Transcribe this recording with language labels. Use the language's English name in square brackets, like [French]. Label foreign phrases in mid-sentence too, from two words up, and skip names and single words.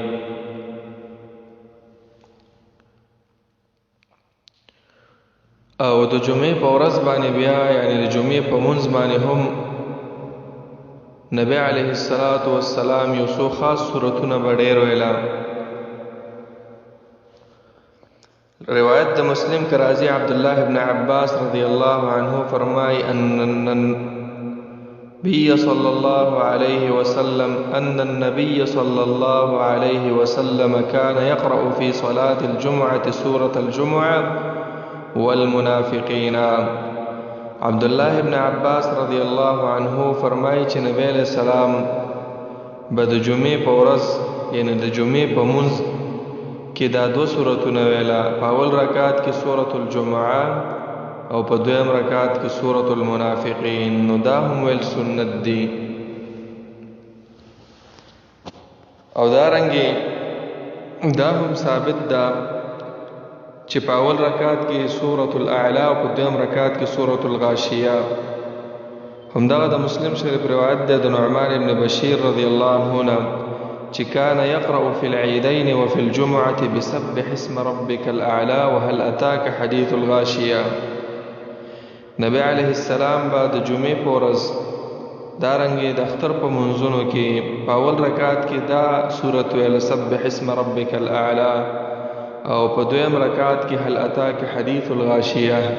[Pashto] او د جمعې په ورځ باندې بیا یعنی د جمعې په منځ باندې هم نبی [Arabic] علیه الصلاۃ والسلام [Pashto] یو څو خاص سورتونه به ډېر ویلا. روایت د مسلم کا راضی [Arabic] عبد الله ابن عباس رضی الله عنه فرمای ان النبي صلى الله عليه وسلم كان يقرأ في صلاة الجمعة سورة الجمعة والمنافقين. [Pashto] عبد الله ابن عباس [Arabic] رضی الله عنه [Pashto] فرمای چې نبی [Arabic] علیہ السلام [Pashto] به د جمعې په ورځ یعنی د جمعې په منځ کې دا دو سورتونه ویلا. په اول رکعت کې سورۃ الجمعه او په دویم رکعت کې سورۃ المنافقین. نو دا هم ویل سنت دی. او دارنګي دا هم ثابت ده چې په اول رکعت کې سورۃ الاعلى او په دویم رکعت کې سورۃ الغاشیه. همدغه د مسلم شریف روایت ده د نعمان ابن بشیر [Arabic] رضی الله عنه چې کان یقرأ فی العیدین وفی الجمعة بسبح اسم ربک الاعلى وهل اتاک حدیث الغاشیه. [Pashto] نبی [Arabic] علیہ السلام [Pashto] با د جمعې په ورځ دارنګي د اختر په منځونو کې په اول رکعت کې دا سورۃ ویل [Arabic] سبح اسم ربک الاعلى [Pashto] او په دویم رکعت کې [Arabic] هل اتاک حدیث الغاشیه.